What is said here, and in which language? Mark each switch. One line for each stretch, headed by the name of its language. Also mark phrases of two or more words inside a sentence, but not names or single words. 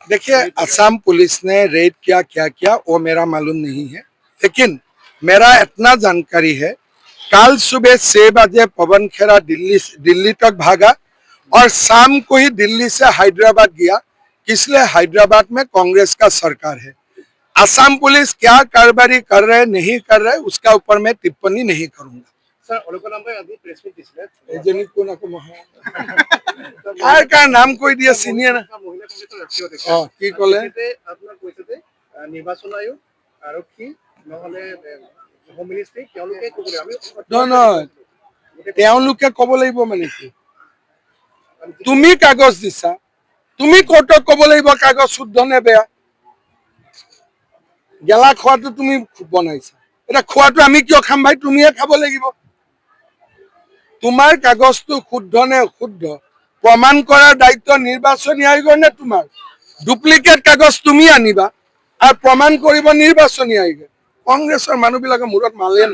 Hindi: देखिए, असम पुलिस ने रेड किया क्या किया वो मेरा मालूम नहीं है, लेकिन मेरा इतना जानकारी है कल सुबह 6 बजे पवन खेरा दिल्ली तक भागा और शाम को ही दिल्ली से हैदराबाद गया। इसलिए हैदराबाद में कांग्रेस का सरकार है। असम पुलिस क्या कारोबारी कर रहे नहीं कर रहे उसका ऊपर मैं टिप्पणी नहीं करूंगा।
Assamese: सर অলকনম্বই আজি
English: press meet
Assamese: দিছিলে এজনী কোন আকৌ কাৰ নাম কৈ দিয়ে চিনিয়ে না মহিলা কংগ্ৰেছৰ ৰাষ্ট্ৰীয় অধ্যক্ষ কি ক'লে আপোনাক কৈছে যে নিৰ্বাচন আয়োগ আৰক্ষী নহলে
English: home ministry
Assamese: তেওঁলোকে ক'বলৈ আমি নহয় তেওঁলোকে ক'ব লাগিব মানে কি তুমি কাগজ দিছা তুমি কোৰ্টক ক'ব লাগিব কাগজ শুদ্ধ নে বেয়া গেলা খোৱাটো তুমি বনাইছা এটা খোৱাটো আমি কিয় খাম ভাই তুমিয়ে খাব লাগিব তোমাৰ কাগজটো শুদ্ধ নে অশুদ্ধ প্ৰমাণ কৰাৰ দায়িত্ব নিৰ্বাচনী আয়োগৰ নে তোমাৰ ডুপ্লিকেট কাগজ তুমি আনিবা আৰু প্ৰমাণ কৰিব নিৰ্বাচনী আয়োগে কংগ্ৰেছৰ মানুহবিলাকে মূৰত মালে না